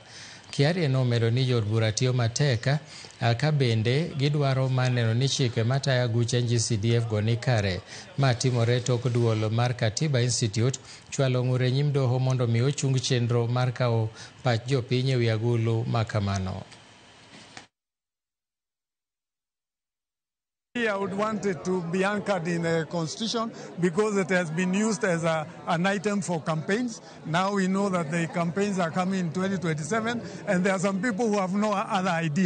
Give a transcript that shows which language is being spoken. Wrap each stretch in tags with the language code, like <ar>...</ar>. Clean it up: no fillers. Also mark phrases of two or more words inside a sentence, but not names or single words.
<luo>Kiarie nomedo ni jood bura tiyo matek ka bende gidwaro maneno ni chike matayo aguch NGCDF go ni kare. Ma timore tok duol mar Katiba Institute chwalo ng'ure nyim doho mondo mi ochung chenro mar kawo pach jopiny e wi agulu makamano.</luo> <en>I would want it to be anchored in the constitution because it has been used as an item for campaigns. Now we know that the campaigns are coming in 2027 and there are some people who have no other idea.</en>